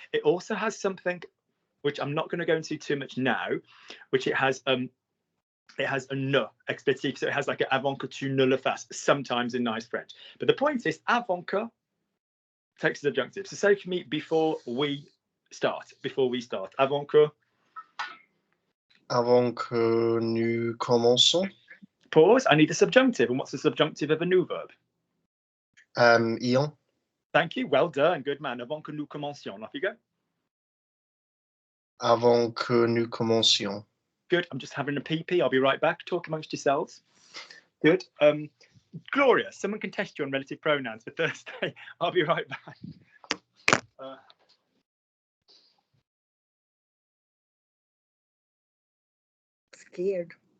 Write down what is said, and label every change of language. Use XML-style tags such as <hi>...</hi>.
<en>It also has something which I'm not going to go into too much now, which it has a ne explicit, so it has like a</en> <fr>avant que tu ne le fasses,</fr> <en>sometimes in nice French. But the point is, avant que takes the subjunctive. So say for me, before we start.</en> <fr>Avant que. Avant que nous commençons.</fr> <en>Pause. I need the subjunctive. And what's the subjunctive of a new verb? Ion. Thank you. Well done. Good man.</en> <fr>Avant que nous commencions.</fr> <en>Off you go.</en> <fr>Avant que nous commencions.</fr> <en>Good. I'm just having a pee. I'll be right back. Talk amongst yourselves. Good. Gloria, someone can test you on relative pronouns for Thursday. I'll be right back. Scared.</en>